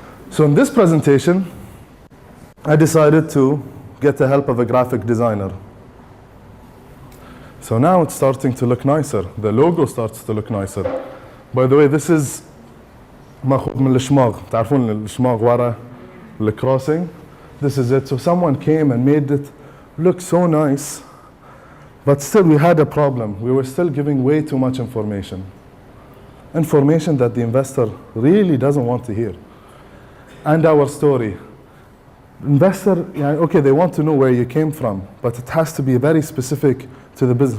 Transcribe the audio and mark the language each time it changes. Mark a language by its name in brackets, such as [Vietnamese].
[English] So in this presentation, I decided to get the help of a graphic designer. So now it's starting to look nicer. The logo starts to look nicer. By the way, this is [Arabic] ماخوذ من الشماغ. تعرفون الشماغ ورا الكروسنج. [English] This is it. So someone came and made it look so nice, but still we had a problem. We were still giving way too much information. Information that the investor really doesn't want to hear. And our story. Investor, okay, they want to know where you came from, but it has to be very specific to the business.